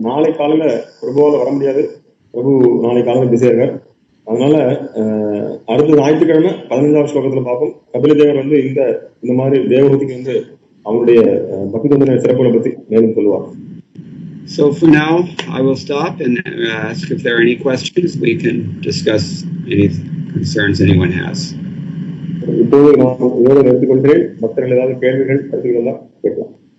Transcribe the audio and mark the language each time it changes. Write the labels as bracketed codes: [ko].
[ta] நாளை காலையில பிரபுவால வர முடியாது, பிரபு நாளை காலையில பிஸியா இருக்கார். அதனால அடுத்த ஞாயிற்றுக்கிழமை 15வது ஸ்லோகத்துல பார்ப்போம். கபில தேவர் வந்து இந்த மாதிரி தேவஹூதிக்கு வந்து அவருடைய பக்தி தொண்டனை சிறப்புகளை பத்தி மேலும் சொல்லுவார். [en] So for now, I will stop and ask if there are any questions. We can discuss any concerns anyone has. [ta] இப்போது நான் இதோட நிறுத்திக்கொள்கிறேன். பக்தர்கள் ஏதாவது கேள்விகள் கருத்துக்கள் எல்லாம் கேட்கலாம்.